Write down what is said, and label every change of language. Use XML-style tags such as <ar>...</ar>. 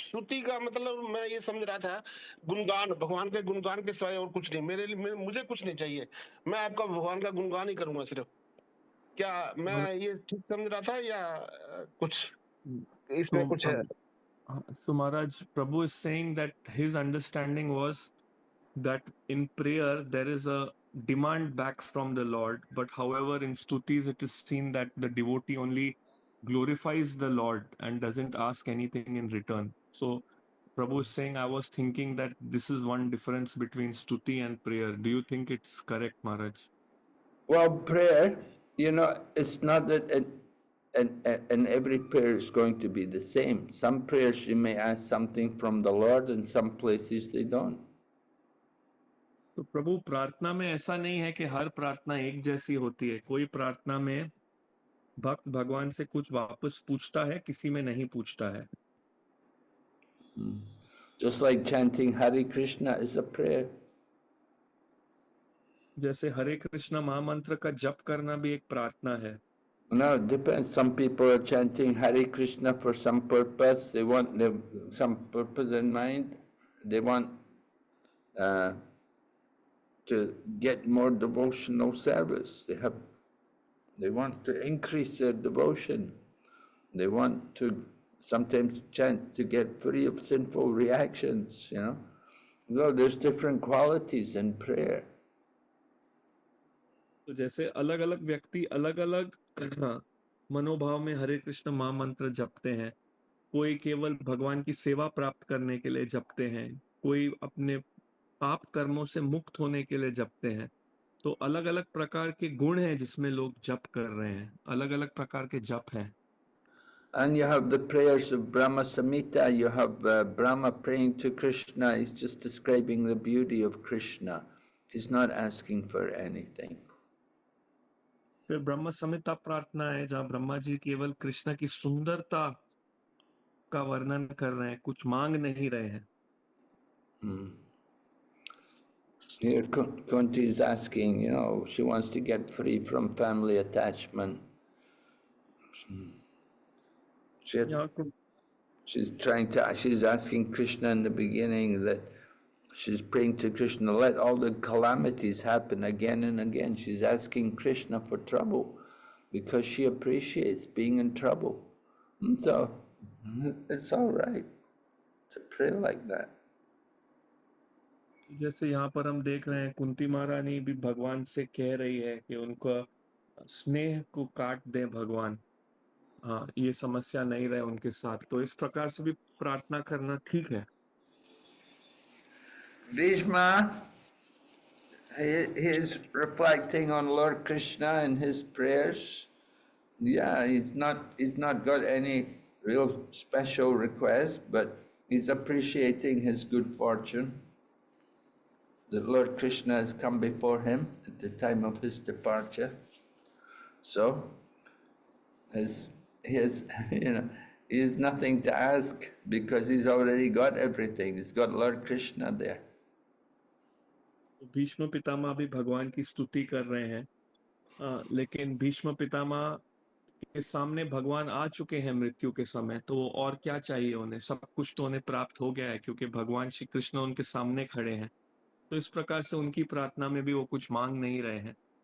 <hi>स्तुति का मतलब मैं ये समझ रहा था गुणगान, भगवान के गुणगान के सिवाय और कुछ नहीं, मुझे कुछ नहीं चाहिए, मैं आपका भगवान का गुणगान ही करूंगा सिर्फ। क्या मैं ये ठीक समझ रहा था या कुछ इसमें कुछ है?</hi> <en>So Maharaj, Prabhu is saying that his understanding was that in prayer there is a demand back from the Lord, but however in stutis it is seen that the devotee only glorifies the Lord and doesn't ask anything in return. So Prabhu is saying, I was thinking that this is one difference between stuti and prayer. Do you think it's correct, Maharaj? Well, prayer, it's not that and every prayer is going to be the same. Some prayers you may ask something from the Lord, and some places they don't.</en> <hi>तो प्रभु प्रार्थना में ऐसा नहीं है कि हर प्रार्थना एक जैसी होती है। कोई प्रार्थना में भक्त भगवान से कुछ वापस पूछता है, किसी में नहीं पूछता है।</hi> <en>Just like chanting Hare Krishna is a prayer.</en> <hi>जैसे हरे कृष्ण महामंत्र का जप करना भी एक प्रार्थना है।</hi> <en>No, it depends. Some people are chanting Hare Krishna for some purpose. They want some purpose in mind. They want to get more devotional service. They want to increase their devotion. They want to sometimes chant to get free of sinful reactions, So there's different qualities in prayer.</en> <hi>तो जैसे अलग अलग व्यक्ति अलग अलग मनोभाव में हरे कृष्ण महामंत्र जपते हैं। कोई केवल भगवान की सेवा प्राप्त करने के लिए जपते हैं, कोई अपने पाप कर्मों से मुक्त होने के लिए जपते हैं। तो अलग अलग प्रकार के गुण हैं जिसमें लोग जप कर रहे हैं, अलग अलग प्रकार के जप हैं।</hi> <en>And you have the prayers of Brahma Samhita. You have Brahma praying to Krishna. He's just describing the beauty of Krishna. He's not asking for anything.</en> <hi>फिर ब्रह्म संहिता प्रार्थना है जहाँ ब्रह्मा जी केवल कृष्ण की सुंदरता का वर्णन कर रहे हैं, कुछ मांग नहीं रहे हैं।</hi> <en>Here Kunti is asking, she wants to get free from family attachment. She's asking Krishna in the beginning that she's praying to Krishna, let all the calamities happen again and again. She's asking Krishna for trouble because she appreciates being in trouble. And so it's all right to pray like that.</en> <hi>जैसे यहाँ पर हम देख रहे हैं कुंती महारानी भी भगवान से कह रही है कि उनका स्नेह को काट दे भगवान, हाँ ये समस्या नहीं रहे उनके साथ। तो इस प्रकार से भी प्रार्थना करना ठीक है।</hi> <en>Bhishma, he's reflecting on Lord Krishna and his prayers. Yeah, he's not got any real special request, but He's appreciating his good fortune that Lord Krishna has come before him at the time of his departure. So, he has nothing to ask because he's already got everything. He's got Lord Krishna there.</en> <hi>Bhishma Pitamah भी भगवान की स्तुति कर रहे हैं, लेकिन भीष्म पितामह के सामने भगवान आ चुके हैं मृत्यु के समय, तो और क्या चाहिए उन्हें? सब कुछ तो उन्हें प्राप्त हो गया है क्योंकि भगवान श्री कृष्ण उनके सामने खड़े हैं। तो इस प्रकार से उनकी प्रार्थना में भी वो कुछ मांग नहीं रहे हैं।</hi>